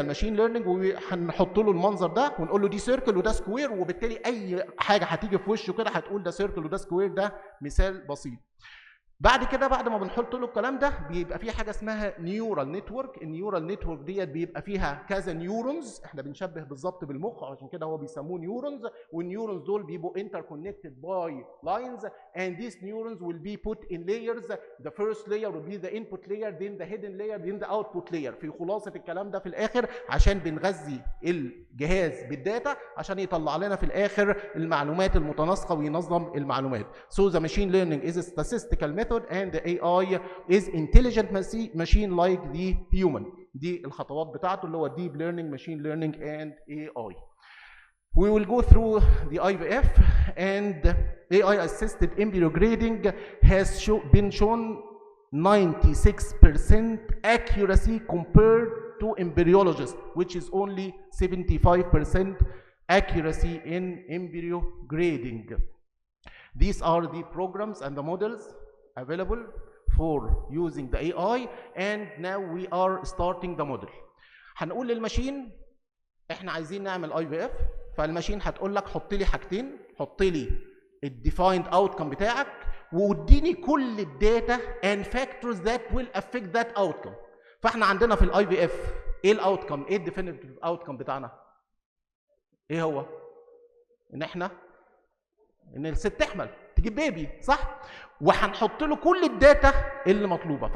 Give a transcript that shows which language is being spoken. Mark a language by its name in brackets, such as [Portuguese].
[Arabic] الماشين ليرنينج هنحط له المنظر ده ونقول له دي سيركل وده سكوير، وبالتالي اي حاجه هتيجي في وشه كده هتقول ده سيركل وده سكوير. ده مثال بسيط. بعد كده بعد ما بنحط له الكلام ده بيبقى في حاجه اسمها نيورال نتورك. النيورال نتورك ديت بيبقى فيها كذا نيورونز. احنا بنشبه بالظبط بالمخ عشان كده هو بيسموه نيورونز. والنيورونز دول بيبقوا [English] interconnected by lines and these neurons will be put in layers. The first layer will be the input layer, then the hidden layer, then the output layer. [Arabic] في خلاصه الكلام ده في الاخر عشان بنغذي الجهاز بالداتا عشان يطلع لنا في الاخر المعلومات المتناسقه وينظم المعلومات. [English] So the machine learning is a statistical method and the AI is intelligent machine like the human. [Arabic] دي الخطوات بتاعته اللي هو [English] deep learning, machine learning and AI. We will go through the IVF and AI assisted embryo grading has been shown 96% accuracy compared to embryologists, which is only 75% accuracy in embryo grading. These are the programs and the models available for using the AI, and now we are starting the model. [Arabic] هنقول للماشين احنا عايزين نعمل IVF، فالماشين هتقول لك حط لي حاجتين، حط لي الديفايند اوتكم بتاعك واديني كل الداتا [English] and factors that will affect that outcome. [Arabic] فاحنا عندنا في الاي في اف ايه الاوتكم؟ ايه الديفينيتيف اوتكم بتاعنا؟ ايه هو؟ ان الست تحمل تجيب بيبي، صح؟ وهنحط له كل الداتا اللي مطلوبه.